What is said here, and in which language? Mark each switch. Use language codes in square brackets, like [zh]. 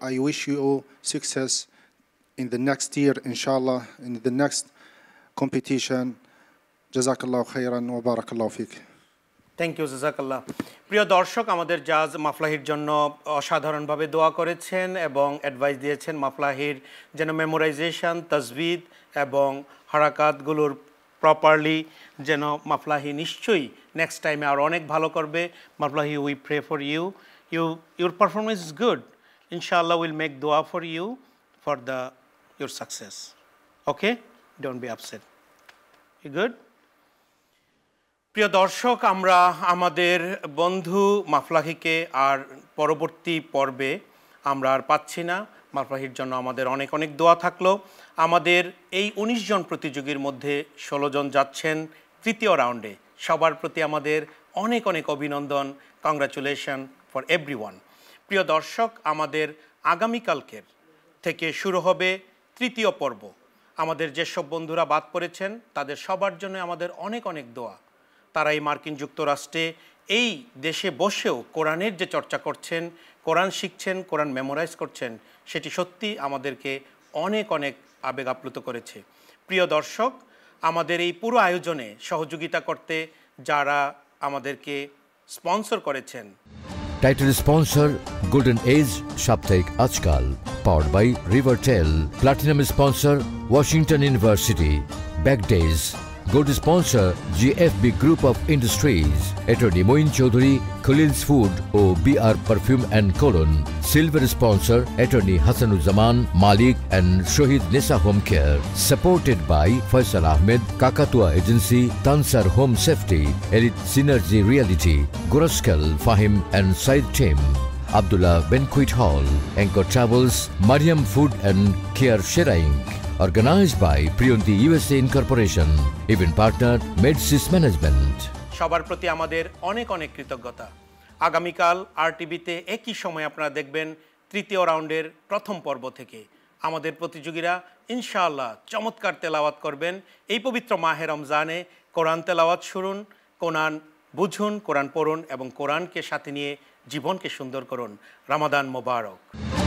[en] I wish you success in the next year inshallah, in the next competition. [ar] جزاك الله خيرا وبارك الله فيك. [en] thank you, [ar] জাযাকাল্লাহ। [bn] প্রিয় দর্শক, আমাদের জাজ মাফলাহির জন্য অসাধারণভাবে দোয়া করেছেন এবং অ্যাডভাইস দিয়েছেন মাফলাহির যেন মেমোরাইজেশন, তাজবিদ এবং হারাকাতগুলোর প্রপারলি যেন মাফলাহি নিশ্চয়ই নেক্সট টাইমে আর অনেক ভালো করবে। [en] মাফলাহি, we pray for you, your performance is good. Inshallah, we'll make dua for you for your success. Okay? Don't be upset. You good? [bn] প্রিয় দর্শক, আমরা আমাদের বন্ধু মাফলাহিকে আর পরবর্তী পর্বে আমরা আর পাচ্ছি না। মাফলাহির জন্য আমাদের অনেক অনেক দোয়া থাকলো। আমাদের এই 19 জন প্রতিযোগীর মধ্যে 16 জন যাচ্ছেন তৃতীয় রাউন্ডে। সবার প্রতি আমাদের অনেক অনেক অভিনন্দন। [en] Congratulation for everyone. [bn] প্রিয় দর্শক, আমাদের আগামীকালকের থেকে শুরু হবে তৃতীয় পর্ব। আমাদের যেসব বন্ধুরা বাদ পড়েছেন তাদের সবার জন্য আমাদের অনেক অনেক দোয়া। তারা এই মার্কিন যুক্তরাষ্ট্রে এই দেশে বসেও কোরআনের যে চর্চা করছেন, কোরআন শিখছেন, কোরআন মেমোরাইজ করছেন, সেটি সত্যি আমাদেরকে অনেক অনেক আবেগ আপ্লুত করেছে। প্রিয় দর্শক, আমাদের এই পুরো আয়োজনে সহযোগিতা করতে যারা আমাদেরকে স্পন্সর করেছেন, [en] Title sponsor Golden Age Saptaik Ajkal, powered by Rivertel. Platinum sponsor Washington University. Back Days. Gold sponsor GFB Group of Industries. Attorney Moin Chaudhary, Khalil's Food o BR Perfume and Cologne. Silver sponsor Attorney Hassanuzzaman Malik and Shohid Nisa Home Care. Supported by Faisal Ahmed, Kakatua Agency, Tansar Home Safety, Elite Synergy Reality, Guraskal Fahim and Said Tim. Abdullah Banquet Hall, Anchor Travels, Mariam Food and Care Sheraing. Organized by Priyonti USA Incorporation. Event partner Medsys Management. [bn] সবার প্রতি আমাদের অনেক অনেক কৃতজ্ঞতা। আগামীকাল RTVতে একই সময় আপনারা দেখবেন তৃতীয় রাউন্ডের প্রথম পর্ব থেকে। আমাদের প্রতিযোগীরা ইনশাআল্লাহ চমৎকার তেলাওয়াত করবেন। এই পবিত্র মাহে রমজানে কোরআন তেলাওয়াত শুনুন, কোরআন বুঝুন, কোরআন পড়ুন এবং কোরআনকে সাথে নিয়ে জীবনকে সুন্দর করুন। রমাদান মোবারক।